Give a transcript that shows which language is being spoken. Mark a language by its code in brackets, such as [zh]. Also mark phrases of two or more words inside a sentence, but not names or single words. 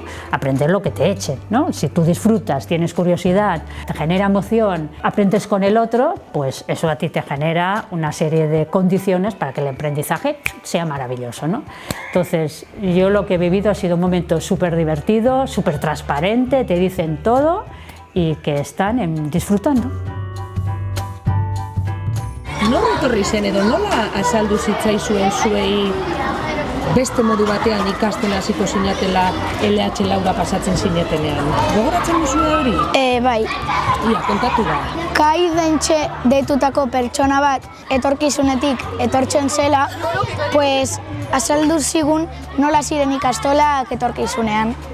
[es] Aprender lo que te echen, ¿no? Si tú disfrutas, tienes curiosidad, te genera emoción, aprendes con el otro, pues eso a ti te genera una serie de condiciones para que el aprendizaje sea maravilloso, ¿no? Entonces, yo lo que he vivido ha sido un momento súper divertido, súper transparente, te dicen todo y que están disfrutando. [eu] Nola etorri zen edo nola azaldu zitzaizuen zuei beste modu batean ikasten hasiko zinatela LH Laura pasatzen zinetenean? Gogoratzen duzu hori? Bai. Ia, kontatu da. Kai Dentxe deitutako pertsona bat etorkizunetik etortzen zela, pues azaldu zigun nola ziren ikastolak etorkizunean.